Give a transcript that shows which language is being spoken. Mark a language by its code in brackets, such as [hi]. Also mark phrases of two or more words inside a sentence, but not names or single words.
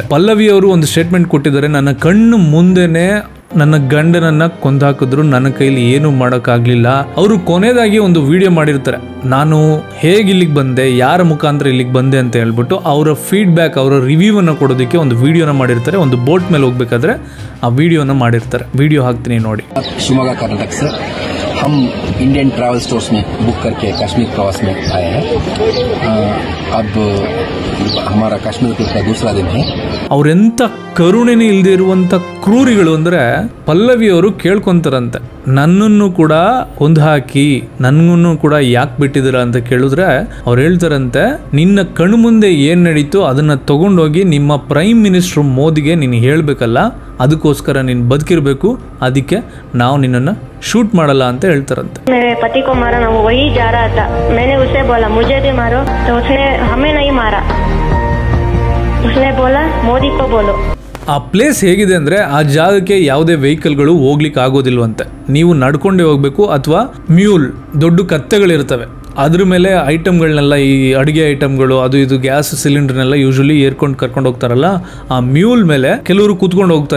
[kn] ಪಲ್ಲವಿ ಅವರು ಒಂದು ಸ್ಟೇಟ್ಮೆಂಟ್ ಕೊಟ್ಟಿದ್ದಾರೆ, ನನ್ನ ಕಣ್ಣು ಮುಂದೆನೆ ನನ್ನ ಗಂಡನನ್ನ ಕೊಂದಾಕಿದ್ರು, ನನ್ನ ಕೈಲಿ ಏನು ಮಾಡೋಕ್ಕಾಗ್ಲಿಲ್ಲ. ಅವರು ಕೊನೆಯದಾಗಿ ಒಂದು ವಿಡಿಯೋ ಮಾಡಿರ್ತಾರೆ, ನಾನು ಹೇಗೆ ಇಲ್ಲಿಗೆ ಬಂದೆ, ಯಾರ ಮುಖಾಂತರ ಇಲ್ಲಿಗೆ ಬಂದೆ ಅಂತ ಹೇಳ್ಬಿಟ್ಟು ಅವರ ಫೀಡ್ಬ್ಯಾಕ್, ಅವರ ರಿವ್ಯೂ ಅನ್ನ ಕೊಡೋದಕ್ಕೆ ಒಂದು ವಿಡಿಯೋನ ಮಾಡಿರ್ತಾರೆ. ಒಂದು ಬೋಟ್ ಮೇಲೆ ಹೋಗ್ಬೇಕಾದ್ರೆ ಆ ವಿಡಿಯೋನ ಮಾಡಿರ್ತಾರೆ. ವಿಡಿಯೋ ಹಾಕ್ತೀನಿ ನೋಡಿ. [hi] शिवमोगा कर्नाटक से हम इंडियन ट्रैवल स्टोर्स में बुक करके कश्मीर प्रवास में आए हैं. अब हमारा कश्मीर का दूसरा दिन है. [kn] ಅವ್ರೆಂತ ಕರುಣೆನೇ ಇಲ್ಲದೆ ಇರುವಂತ ಕ್ರೂರಿಗಳು ಅಂದ್ರೆ, ಪಲ್ಲವಿ ಅವರು ಕೇಳ್ಕೊಂತಾರಂತೆ, ನನ್ನನ್ನು ಕೂಡ ಕೊಂದು ಹಾಕಿ ನನ್ಗೂ ಕೂಡ ಯಾಕೆ ಬಿಟ್ಟಿದ್ದೀರ ಅಂತ ಕೇಳಿದ್ರೆ ಅವ್ರು ಹೇಳ್ತಾರಂತೆ, ನಿನ್ನ ಕಣ್ಣು ಮುಂದೆ ಏನ್ ನಡೀತು ಅದನ್ನ ತಗೊಂಡೋಗಿ ನಿಮ್ಮ [en] prime minister [kn] ಮೋದಿಗೆ ನೀನು ಹೇಳ್ಬೇಕಲ್ಲ, ಅದಕ್ಕೋಸ್ಕರ ನೀನು ಬದುಕಿರ್ಬೇಕು, ಅದಕ್ಕೆ ನಾವು ನಿನ್ನನ್ನು ಶೂಟ್ ಮಾಡಲ್ಲ ಅಂತ ಹೇಳ್ತಾರಂತೆ. [hi] मेरे पति को मारा ना, वो वही जा रहा था. मैंने उसे बोला मुझे भी मारो, तो उसने हमें नहीं मारा. उसने बोला मोदी को बोलो. [kn] ಆ ಪ್ಲೇಸ್ ಹೇಗಿದೆ ಅಂದ್ರೆ, ಆ ಜಾಗಕ್ಕೆ ಯಾವುದೇ ವೆಹಿಕಲ್ಗಳು ಹೋಗ್ಲಿಕ್ಕೆ ಆಗೋದಿಲ್ವಂತೆ. ನೀವು ನಡ್ಕೊಂಡೇ ಹೋಗ್ಬೇಕು, ಅಥವಾ ಮ್ಯೂಲ್ ದೊಡ್ಡ ಕತ್ತೆಗಳಿರ್ತವೆ, ಅದ್ರ ಮೇಲೆ ಐಟಮ್ಗಳನ್ನೆಲ್ಲ, ಈ ಅಡುಗೆ ಐಟಮ್ಗಳು, ಅದು ಇದು ಗ್ಯಾಸ್ ಸಿಲಿಂಡರ್ನೆಲ್ಲ ಯೂಶಲಿ ಏರ್ಕೊಂಡು ಕರ್ಕೊಂಡು ಹೋಗ್ತಾರಲ್ಲ, ಆ ಮ್ಯೂಲ್ ಮೇಲೆ ಕೆಲವರು ಕೂತ್ಕೊಂಡು ಹೋಗ್ತಾರೆ.